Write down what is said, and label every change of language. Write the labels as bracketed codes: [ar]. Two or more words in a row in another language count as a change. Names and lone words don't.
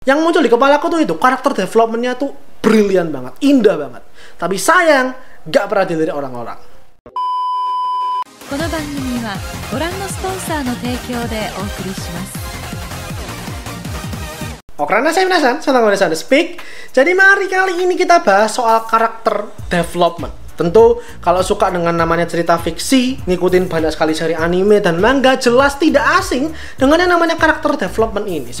[id] Yang muncul di kepalaku tuh itu, karakter developmentnya tuh brilian banget, indah banget. Tapi sayang, gak pernah dilirik orang-orang. [ja] この番組はご覧のスポンサーの提供でお送りします。 [id] Karena saya penasaran, senang banget ada speak. Jadi mari kali ini kita bahas soal karakter development. Tentu kalau suka dengan namanya cerita fiksi, ngikutin banyak sekali seri anime dan manga, jelas tidak asing dengan yang namanya karakter development ini.